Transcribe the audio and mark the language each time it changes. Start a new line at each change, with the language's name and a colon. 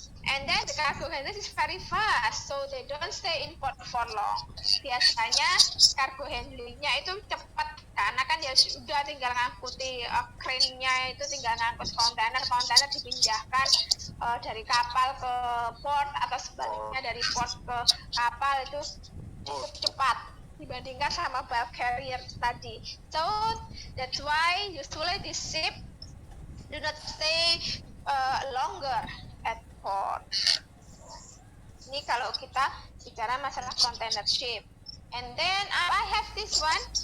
English: And then the cargo handlers is very fast, so they don't stay in port for long.
Indonesian: Biasanya cargo handlingnya itu cepat karena kan ya sudah tinggal ngangkuti crane-nya itu tinggal ngangkut kontainer dipindahkan dari kapal ke port atau sebaliknya dari port ke kapal itu cukup cepat dibandingkan sama bulk carrier tadi.
English: So that's why usually this ship do not stay longer at port.
Indonesian: Ini kalau kita bicara masalah container ship.
English: And then I have this one.